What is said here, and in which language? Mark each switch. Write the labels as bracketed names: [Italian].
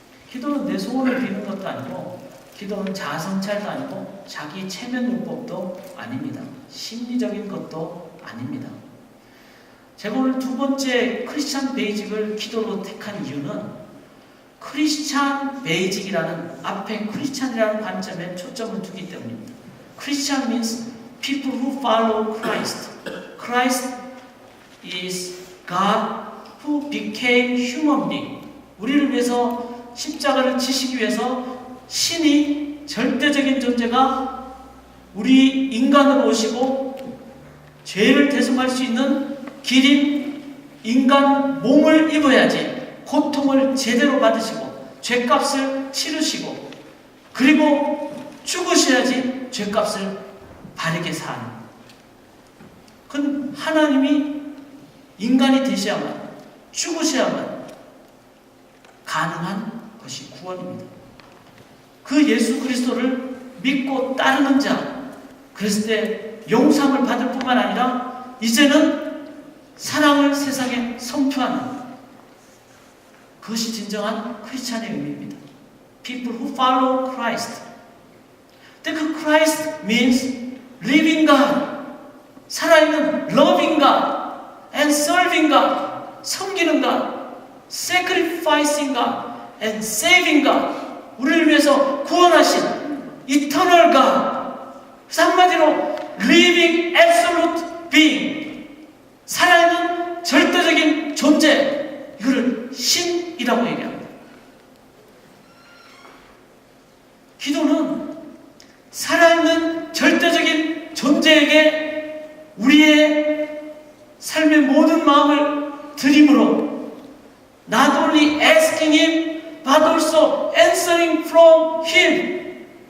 [Korean] 기도는 내 소원을 비는 것도 아니고, 기도는 자아 성찰도 아니고, 자기 체면 요법도 아닙니다. 심리적인 것도 아닙니다. 제가 오늘 두 번째 크리스찬 베이직을 기도로 택한 이유는 크리스찬 베이직이라는, 앞에 크리스찬이라는 관점에 초점을 두기 때문입니다. [English] 크리스찬 means people who follow Christ. Christ is God who became human being. [Korean] 우리를 위해서 십자가를 지시기 위해서 신이, 절대적인 존재가 우리 인간으로 오시고 죄를 대속할 수 있는 기린 인간 몸을 입어야지 고통을 제대로 받으시고 죄값을 치르시고 그리고 죽으셔야지 죄값을 바르게 사는, 그건 하나님이 인간이 되셔야만, 죽으셔야만 가능한 것이 구원입니다. 그 예수 그리스도를 믿고 따르는 자, 그랬을 때 용서함을 받을 뿐만 아니라 이제는 사랑을 세상에 선포하는, 그것이 진정한 크리스찬의 의미입니다. [English] People who follow Christ. [Korean] 근데 [English] 그 Christ means living God, [Korean] 살아있는 [English] loving God and serving God, [Korean] 섬기는 [English] God, sacrificing God and saving God, [Korean] 우리를 위해서 구원하신 [English] eternal God. [Korean] 그래서 한마디로 [English] living absolute being, [Korean] 살아있는 절대적인 존재, 이거를 신이라고 얘기합니다. 기도는 살아있는 절대적인 존재에게 우리의 삶의 모든 마음을 드림으로 [English] not only asking Him but also answering from Him.